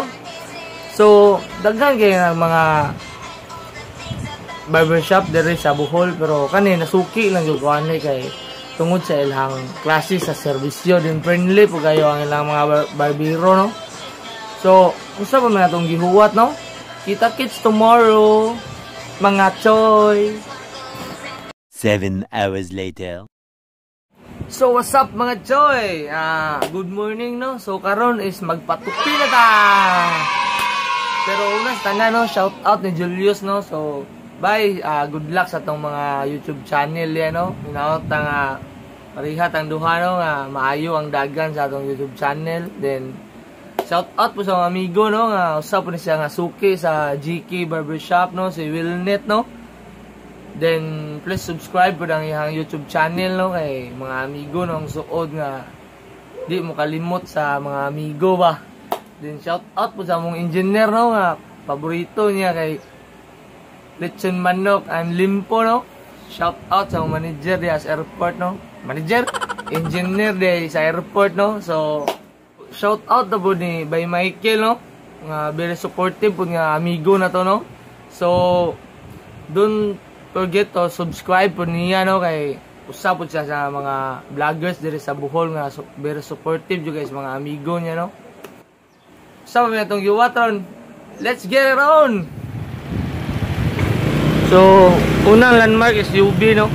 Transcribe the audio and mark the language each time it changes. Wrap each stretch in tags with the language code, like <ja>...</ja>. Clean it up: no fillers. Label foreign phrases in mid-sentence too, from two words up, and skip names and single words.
<ceb>So daghan kay mga barbershop diri sa Bohol pero kani nasuki lang jud ko kay tungod sa ilang klase sa serbisyo din friendly po kayo ang ilang mga barbero, no. So usa pa man atong gihuwat, no. Kita-kits tomorrow, mga choy.</ceb> <en>7 hours later. So what's up</en> <ceb>mga choy?</ceb> <en>Good morning, no?</en> <ceb>So karon is magpatupi na ta. Pero unas tanan, no? Shout out ni Julius, no? So bye,</ceb> <en>good luck</en> <ceb>sa tong mga YouTube channel yan, no? Hinaot nga parihat ang duha, no? Maayo ang dagan sa atong YouTube channel. Then shout out po sa mga amigo, no, nga usap po ni siya nga suki sa GK Barbershop, no, si Willnet, no.</ceb> <en>Then please subscribe</en> <ceb>po ng iyang</ceb> <en>YouTube channel,</en> <ceb>no, kay mga amigo, no, ang suod nga di mo kalimot sa mga amigo ba. Then shout out po sa mong engineer, no, nga paborito niya kay Lechon Manok and Limpo, no. Shout out sa mong manager di sa airport, no. Manager, engineer di sa airport, no. So shout out na po ni by Michael, no, nga</ceb> <en>very supportive</en> <ceb>po nga amigo na to, no. So</ceb> <en>don't forget to subscribe</en> <ceb>po niya, no, kay usap po siya sa mga vloggers diri sa Bohol nga</ceb> <en>very supportive</en> <ceb>juga sa mga amigo niya, no. Usap na itong giwatron,</ceb> <en>let's get it on.</en> <ceb>So unang landmark is UB, no.</ceb>